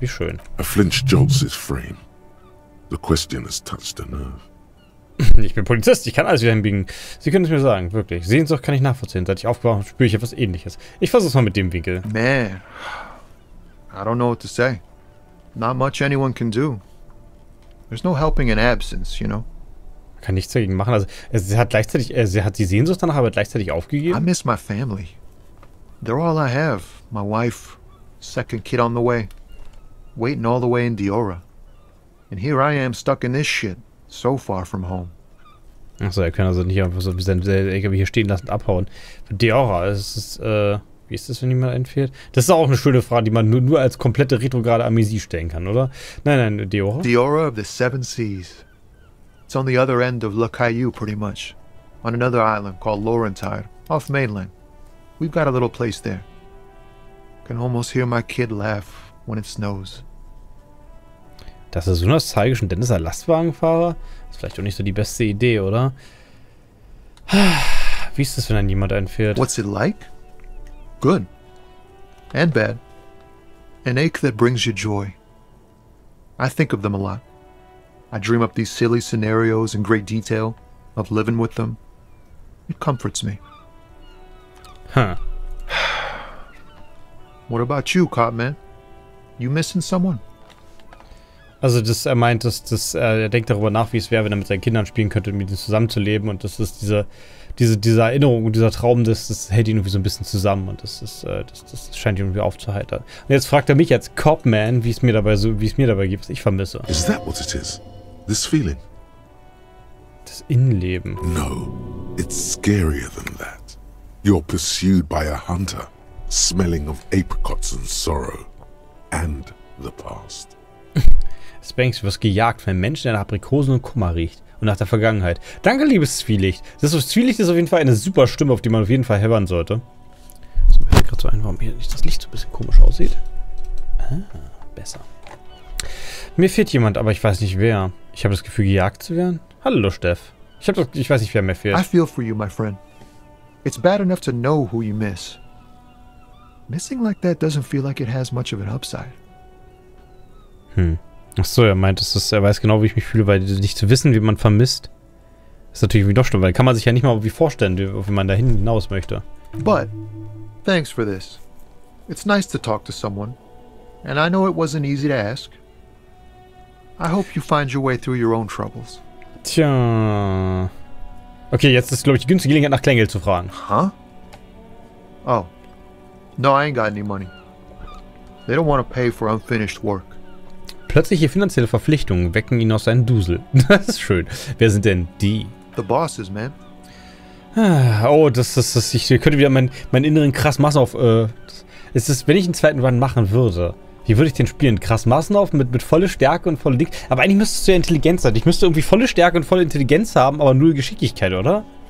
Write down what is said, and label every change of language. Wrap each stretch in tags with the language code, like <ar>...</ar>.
<de>Wie schön.</de> <en>A flinch jolts his frame. The question has touched a nerve.</en> <de>Ich bin Polizist, ich kann alles wieder hinbiegen. Sie können es mir sagen, wirklich. Sehnsucht kann ich nachvollziehen. Seit ich aufgewacht habe, spüre ich etwas Ähnliches. Ich versuch's mal mit dem Winkel.</de> <en>Man, I don't know what to say. Not much anyone can do. There's no helping in absence, you know?</en> <de>Kann nichts dagegen machen. Also, sie hat die Sehnsucht danach, aber gleichzeitig aufgegeben.</de> <en>I miss my family. They're all I have. My wife, second kid on the way. Waiting all the way in Diora. And here I am stuck in this shit. So far from home.</en> <de>Achso, er kann also nicht einfach so wie sein LKW hier stehen lassen und abhauen. Diora, wie ist das, wenn jemand einfährt? Das ist auch eine schöne Frage, die man nur als komplette retrograde Amnesie stellen kann, oder? Nein, Diora.</de> <en>Diora of the Seven Seas. It's on the other end of Le Caillou, pretty much. On another island called Laurentide, off mainland. We've got a little place there. Can almost hear my kid laugh when it snows.</en> <de>Das ist so nostalgisch und Dennis ein Lastwagenfahrer? Ist vielleicht auch nicht so die beste Idee, oder? Wie ist das, wenn dann jemand einfährt?</de> <en>What's it like? Good. And bad. An ache that brings you joy. I think of them a lot. I dream up these silly scenarios in great detail of living with them. It comforts me. Huh. What about you, cop man? You missing someone?</en> <de>Also er meint, er denkt darüber nach, wie es wäre, wenn er mit seinen Kindern spielen könnte, mit ihnen zusammenzuleben. Und das ist diese Erinnerung und dieser Traum, das hält ihn irgendwie so ein bisschen zusammen. Und das scheint ihn irgendwie aufzuheitern. Und jetzt fragt er mich als Copman, wie es mir dabei geht, was ich vermisse.</de> <en>Is that what it is? This feeling?</en> <de>Das Innenleben.</de> <en>No, it's scarier than that. You're pursued by a hunter, smelling of apricots and sorrow. And the past.</en> <de>Spanks, du wirst gejagt von einem Menschen, der nach Aprikosen und Kummer riecht. Und nach der Vergangenheit. Danke, liebes Zwielicht. Zwielicht ist auf jeden Fall eine super Stimme, auf die man auf jeden Fall hören sollte. So, mir fällt gerade so ein, warum hier das Licht so ein bisschen komisch aussieht. Ah, besser. Mir fehlt jemand, aber ich weiß nicht wer. Ich habe das Gefühl, gejagt zu werden. Hallo, Steff. Ich weiß nicht, wer mir fehlt.</de> <en>I feel for you, my friend. It's bad enough to know who you miss. Missing like that doesn't feel like it has much of an upside. Achso, er meint, er weiß genau, wie ich mich fühle, weil nicht zu wissen, wie man vermisst, ist natürlich irgendwie doch schlimm, weil kann man sich ja nicht mal wie vorstellen, wie man da hinaus möchte. But, thanks for this. It's nice to talk to someone, and I know it wasn't easy to ask. I hope you find your way through your own troubles.</en> <de>Tja. Okay, jetzt ist, glaube ich, die günstige Gelegenheit, nach Kleingeld zu fragen.</de> <en>Huh? Oh. No, I ain't got any money. They don't want to pay for unfinished work.</en> <de>Plötzliche finanzielle Verpflichtungen wecken ihn aus seinem Dusel. Das ist schön. Wer sind denn die?</de> <en>The bosses, man.</en> <de>Oh, ich könnte wieder meinen inneren krass Massenauf, wenn ich einen zweiten Run machen würde, wie würde ich den spielen? Krass Massenauf mit volle Stärke und volle Dick. Aber eigentlich müsstest du ja Intelligenz sein. Ich müsste irgendwie volle Stärke und volle Intelligenz haben, aber null Geschicklichkeit, oder?</de>